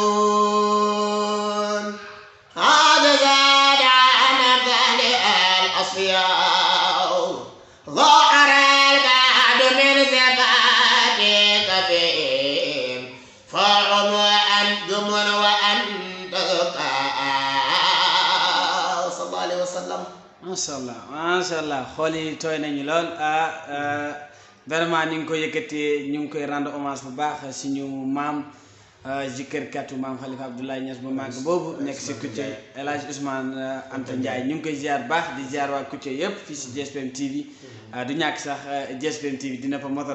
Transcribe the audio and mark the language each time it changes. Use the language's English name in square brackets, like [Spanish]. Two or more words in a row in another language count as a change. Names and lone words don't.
[Arabic] هذا زاد عن أمثال الأصفياء ظهر البعد من صفاتك فيهم فهم وأنتم وأنت صلى الله عليه وسلم. ما شاء الله [Wolof] xool yi tooy nañu lool vraiment ñu ngi koy yëkkati ñu ngi koy [French] rendre hommage [Wolof] bu baax suñu maam jikërkatu maam Khalifa Abdoulaye Niass bu màgg boobu nekk si Koutié El Hadj Ousmane Anta Ndiaye ñu ngi koy ziar baax di ziar waa Koutié yëpp fii si GSPM TV du ñàkk sax GSPM TV dina fa mot a